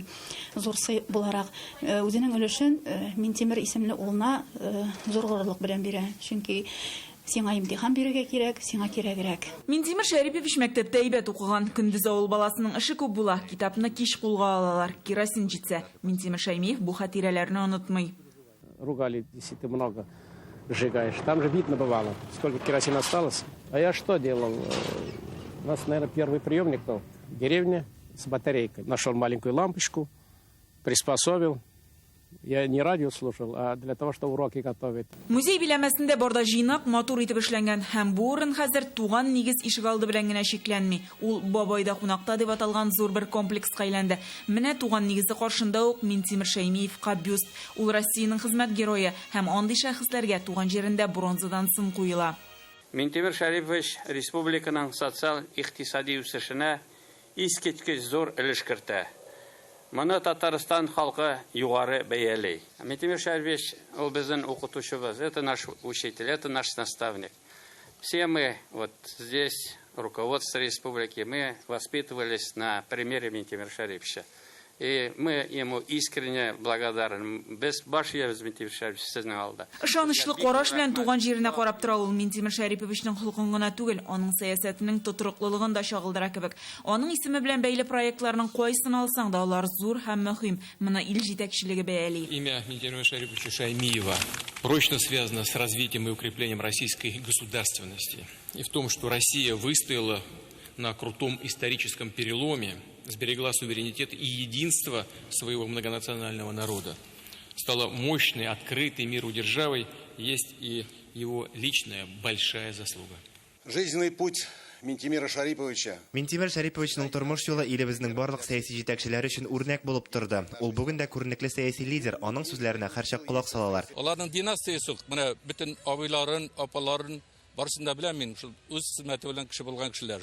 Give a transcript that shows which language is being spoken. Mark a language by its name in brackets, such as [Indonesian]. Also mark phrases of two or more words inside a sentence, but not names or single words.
[Tatar] Зур сый буларак үзенең өлешен Минтимер исемле улына зур горурлык белән бирә. Чөнки сиңа имтихан бирергә кирәк, сиңа кирәгрәк. Минтимер Шәрипович мәктәптә әйбәт укыган. Көндез авыл баласының эше күп була. Китапны кич кулга алалар. Керосин җитсә. Минтимер Шәймиев бу хатирәләрне онытмый. [Russian] Ругали, если ты много сжигаешь. Там же видно бывало, сколько керосина осталось. А я что делал? У нас, наверное, первый приемник был в деревне с батарейкой. Нашел маленькую лампочку, приспособил. Я не радио слушал, а для того, чтобы уроки готовить. [Tatar] Музей биләмәсендә барда җыйнак матур итеп эшләнгән һәм бу урын хәзер туган нигез ишегалды белән генә шикләнми. Ул Бабайда кунакта дип аталган зур бер комплекска әйләнде. Менә туган нигезе каршында ук Минтимер Шәймиевка бюст. Ул Россиянең хезмәт герое һәм андый шәхесләргә туган җирендә бронзадан сын куела. Минтимер Шәрипович республиканың социаль-икътисади үсешенә искиткеч зур өлеш кертә. Моны Татарстан халкы югары бәялый. Минтимер Шәрипович ул безнең укытучыбыз, [Russian] это наш учитель, это наш наставник. Все мы вот здесь, руководство республики, мы воспитывались на примере Минтимера Шәриповича. И мы ему искренне благодарны. [Tatar] Без башыябыз Минтимер Шәрипович сезнең алда. Ышанычлы караш белән туган җиренә карап тора ул Минтимер Шәриповичнең холкын гына түгел, аның сәясәтенең тотрыклылыгын да чагылдыра кебек. Аның исеме белән бәйле проектларның кайсын алсаң да алар зур һәм мөһим. Моны ил җитәкчелеге бәяли. [Russian] Имя Минтимера Шәриповича Шәймиева прочно связано с развитием и укреплением российской государственности. И в том, что Россия выстояла на крутом историческом переломе, сберегла суверенитет и единство своего многонационального народа, стала мощной, открытой миру державой, есть и его личная большая заслуга. Жизненный путь Минтимира Шариповича. [Tatar] Минтимир Шариповичның тормыш юлы илебезнең барлык сәяси җитәкчеләре өчен үрнәк булып торды. Ул бүген дә күренекле сәяси лидер, аның сүзләренә һәрчак кулак салалар. Аларның династиясы, менә бөтен абыйларын, апаларын барысын да беләм мин, шул үз хезмәте белән кеше булган кешеләр.